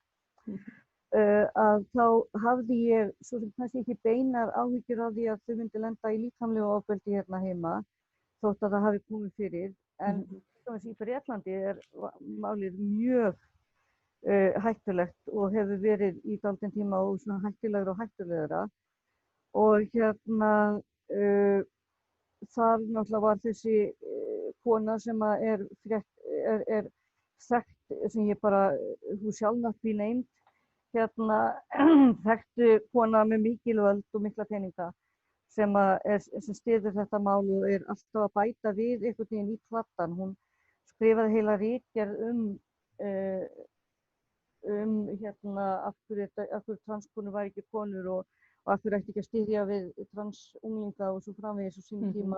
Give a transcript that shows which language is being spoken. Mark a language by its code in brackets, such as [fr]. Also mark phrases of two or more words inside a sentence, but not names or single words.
[is] Að þá hafði ég svo sem kannski ekki beinar áhyggjur af því að þau myndi lenda í líkamlegu ofbeldi hérna heima þótt að það hafi komið fyrir, en í Bretlandi er málið mjög hættulegt og hefur verið í dálítinn tíma og svona hættulegra og hættulegra og þar náttúrulega var þessi kona sem er þekkt, sem ég bara, [en] who shall not be named, [is] þekktu kona með mikil völd og mikla peninga sem styður þetta mál og er alltaf að bæta við einhvern veginn í kladdann. Hún skrifaði heila ritgerð af hverju transkonur væri ekki konur og af hverju ætti ekki að styðja við transunglinga og svo framvegis á sínum tíma.